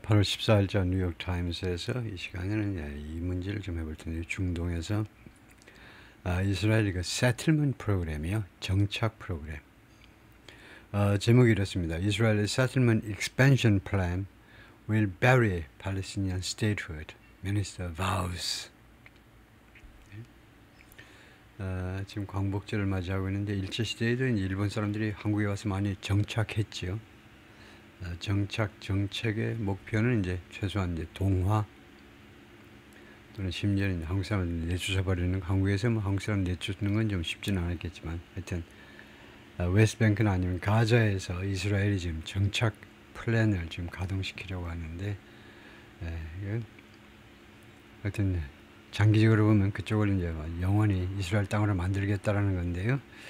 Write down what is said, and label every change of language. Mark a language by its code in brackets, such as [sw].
[ko] 8월 14일자 뉴욕타임스에서 이 시간에는 이 문제를 좀 해볼 텐데, 중동에서 이스라엘이 그 세틀먼트 프로그램이요, 정착 프로그램. 제목이 이렇습니다. [en] Israel's settlement expansion plan will bury Palestinian statehood, Minister vows. [ko] 지금 광복절을 맞이하고 있는데, 일제시대에도 이제 일본 사람들이 한국에 와서 많이 정착했지요. 정착 정책의 목표는 이제 최소한 이제 동화 또는 심지어는 한국 사람을 내쫓아 버리는, 한국에서 뭐 한국 사람 내쫓는 건 좀 쉽지는 않았겠지만, 하여튼 웨스트뱅크나 아니면 가자에서 이스라엘이 지금 정착 플랜을 지금 가동시키려고 하는데, 하여튼 장기적으로 보면 그쪽을 이제 영원히 이스라엘 땅으로 만들겠다라는 건데요.